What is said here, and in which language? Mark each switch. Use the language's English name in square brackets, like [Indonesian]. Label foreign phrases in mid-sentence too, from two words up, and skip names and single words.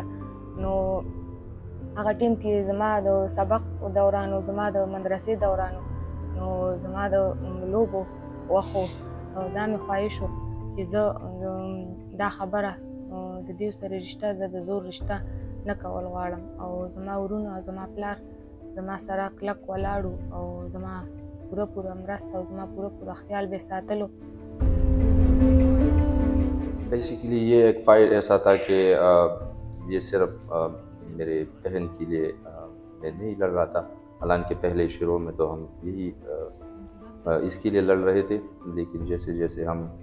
[Pashto] نو هغه ټیم کې زما د سبق دوران او زما د مدرسې دوران نو زما د لوبو وخت دا مې خواهش و چې زه دا خبره د دوی سره رشته زه د زور رشته نه کول غواړم او زما ورونه او زما پلار زما سره کلک ولاړو او زما پورا مرسته او زما پورا خیال به ساتلو. [Urdu] بیسیکلی یہ ایک فائٹ ایسا تھا کہ یہ صرف میرے بہن کے لیے میں نہیں لڑ رہا تھا، حالانکہ پہلے شروع میں تو ہم یہی اس کے لیے لڑ رہے تھے، لیکن جیسے جیسے ہم